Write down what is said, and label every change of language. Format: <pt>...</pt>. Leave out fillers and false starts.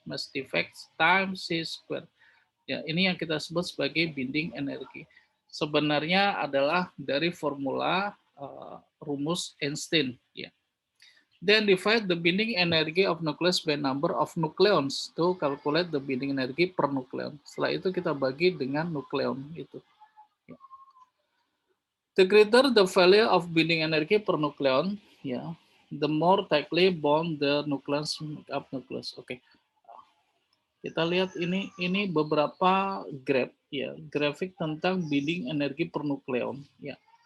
<en>Mass defect times c square.</en> <id>Ya, ini yang kita sebut sebagai binding energi. Sebenarnya adalah dari formula rumus Einstein. Ya.</id> <en>Then divide the binding energy of nucleus by number of nucleons to calculate the binding energy per nucleon.</en> <id>Setelah itu kita bagi dengan nukleon itu.</id> <en>Ya. The greater the value of binding energy per nucleon, ya, the more tightly bond the nucleons make up nucleus. Oke.</en> <id>Kita lihat ini beberapa graf ya, grafik tentang binding energi per nukleon ya.</id>